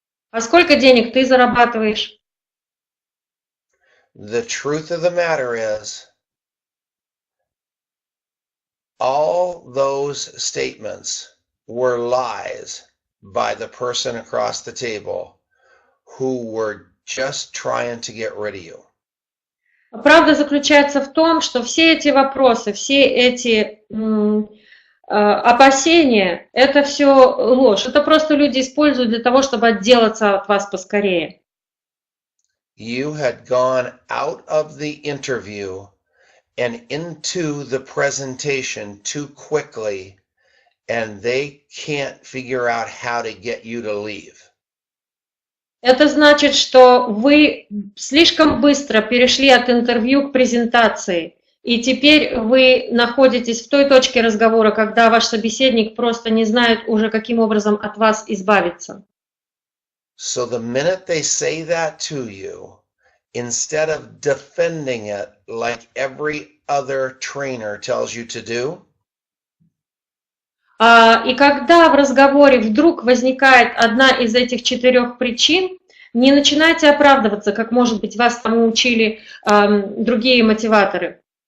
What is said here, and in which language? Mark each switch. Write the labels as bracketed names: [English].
[Russian] А сколько денег ты зарабатываешь? [English] The truth of the matter is, all those statements were lies by the person across the table who were just trying to get rid of you. [Russian] Правда заключается в том, что все эти вопросы, все эти опасения, это все ложь. Это просто люди используют для того, чтобы отделаться от вас поскорее. [English] You had gone out of the interview and into the presentation too quickly, and they can't figure out how to get you to leave. [Russian] Это значит, что вы слишком быстро перешли от интервью к презентации, и теперь вы находитесь в той точке разговора, когда ваш собеседник просто не знает уже, каким образом от вас избавиться. [English] So the minute they say that to you, instead of defending it like every other trainer tells you to do, [Russian] И когда в разговоре вдруг возникает одна из этих 4 причин, не начинайте оправдываться, как, может быть, вас тому учили другие мотиваторы.